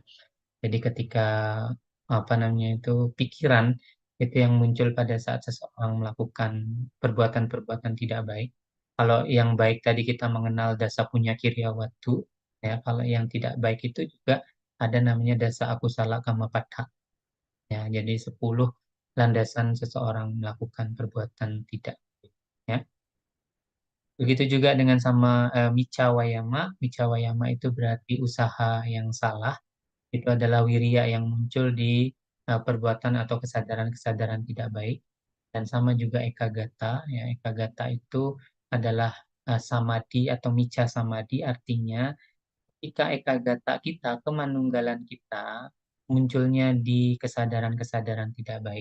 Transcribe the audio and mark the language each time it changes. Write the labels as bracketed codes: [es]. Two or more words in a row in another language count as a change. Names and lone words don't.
[id] Jadi ketika apa namanya itu pikiran itu yang muncul pada saat seseorang melakukan perbuatan-perbuatan tidak baik. Kalau yang baik tadi kita mengenal [pi] dasa punya kiryawatu, [id] ya. Kalau yang tidak baik itu juga ada namanya [pi] dasa akusala kamapattha. [id] Ya, jadi 10 landasan seseorang melakukan perbuatan tidak baik. Ya. Begitu juga dengan sama [pi] micca wayama. Micca wayama [id] itu berarti usaha yang salah. Itu adalah wirya yang muncul di perbuatan atau kesadaran-kesadaran tidak baik. Dan sama juga ekagata. Ya, ekagata itu adalah samadhi atau [pi] micca samadhi, [id] artinya ketika ekagata kita, kemanunggalan kita munculnya di kesadaran-kesadaran tidak baik.